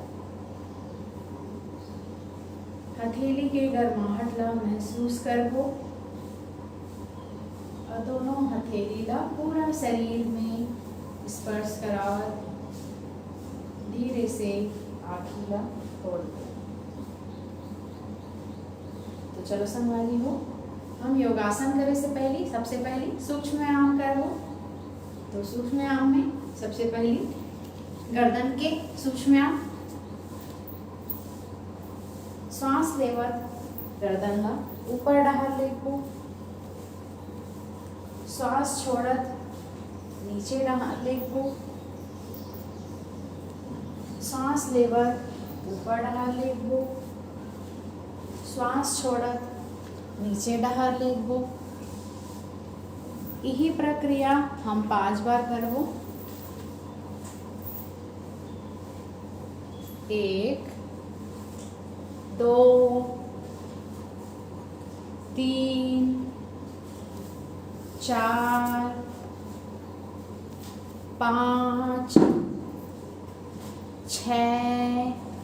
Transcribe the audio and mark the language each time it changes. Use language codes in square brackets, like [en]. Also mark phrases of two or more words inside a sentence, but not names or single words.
[hne] हथेली के गर्माहट ला महसूस करबो और दोनों हथेली ला पूरा शरीर में स्पर्श करावत धीरे से आँखी ला खोल दो। तो चलो संगवारी हो, हम योगासन करे से पहले सबसे पहले सूक्ष्म व्यायाम करबो। तो सूक्ष्म व्यायाम में सबसे पहले गर्दन के सूक्ष्म व्यायाम। श्वास लेवत गर्दन ला ऊपर डहर लेबो, श्वास छोड़त नीचे डहर लेबो, श्वास लेवत ऊपर डहर लेबो, श्वास छोड़त नीचे डहर लेबो। यही प्रक्रिया हम 5 बार करबो। 1 2 3 4 5 6।